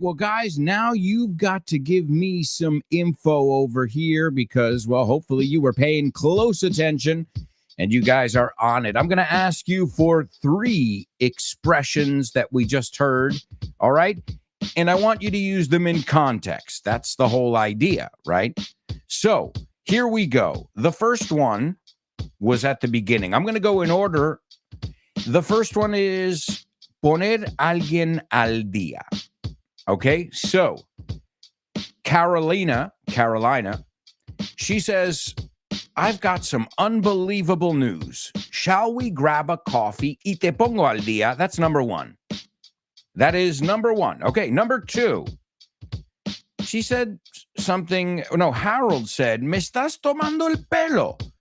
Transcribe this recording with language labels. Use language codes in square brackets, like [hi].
[en] Well, guys, now you've got to give me some info over here because, well, hopefully you were paying close attention and you guys are on it. I'm going to ask you for 3 expressions that we just heard. All right. And I want you to use them in context. That's the whole idea, right? So here we go. The first one was at the beginning. I'm going to go in order. The first one is [es] poner alguien al día. [en] Okay, so Carolina, she says, I've got some unbelievable news. Shall we grab a coffee? [es] Y te pongo al día. [en] That's number 1. That is number 1. Okay, number 2. She said something, no, Harold said, [es] me estás tomando el pelo.